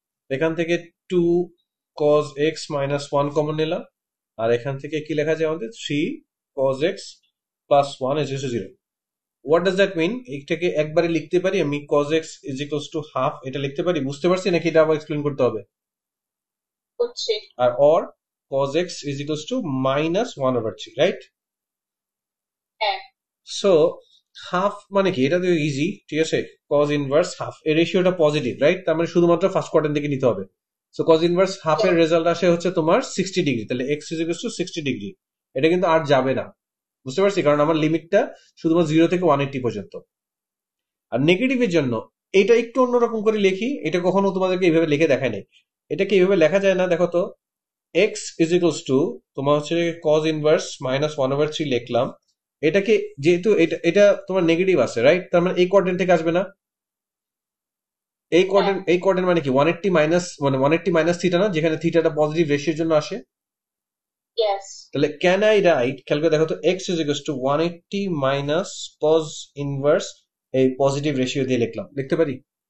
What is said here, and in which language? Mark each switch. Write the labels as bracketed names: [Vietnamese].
[Bangla] এখান থেকে 2 cos x minus 1 common নিলাম, আর এখান থেকে কি লেখা যায় আমাদের? [English] 3 cos x plus 1 is equal to 0. What does that mean? [Bangla] এটাকে একবারে লিখতে পারি আমি, cos x is equals to half, এটা লিখতে পারি? বুঝতে পারছি নাকি এটা আবার এক্সপ্লেন করতে হবে? হচ্ছে। [English] আর or cos x is equals to minus 1 over 3, right? [Bangla] হ্যাঁ। So হাফ মানে কি? এটা তো ইজি, ঠিক আছে? cos ইনভার্স হাফ, এর রেশিওটা পজিটিভ, রাইট? তার মানে শুধুমাত্র ফার্স্ট কোয়াড্রেন্ট থেকে নিতে হবে। সো cos ইনভার্স হাফ এর রেজাল্ট আসে হচ্ছে তোমার 60 ডিগ্রি, তাহলে x is equals to 60 degree. এটা কিন্তু আর যাবে না, বুঝতে পারছি? কারণ আমার লিমিটটা শুধুমাত্র 0 থেকে 180 পর্যন্ত। আর নেগেটিভের জন্য এটা একটু অন্যরকম করে লিখি, এটা কখনো তোমাদেরকে এইভাবে লিখে দেখায় নাই। এটাকে এইভাবে লেখা যায় না, দেখো তো। x is equals to তোমার হচ্ছে cos ইনভার্স মাইনাস 1 over 3 লিখলাম। এটাকে যেহেতু এটা তোমার নেগেটিভ আছে, রাইট? তার মানে এই কোয়াড্রেন্ট থেকে আসবে না। এই কোয়াড্রেন্ট মানে কি? 180 মাইনাস মানে 180 মাইনাস থিটা না, যেখানে থিটাটা পজিটিভ রেশিওর জন্য আসে। [English] Yes. [Bangla] তাহলে [English] can I write, [Bangla] খেয়াল করে দেখো তো, x is equals to 180 minus cos inverse এই পজিটিভ রেশিও দিয়ে লিখতে পারি?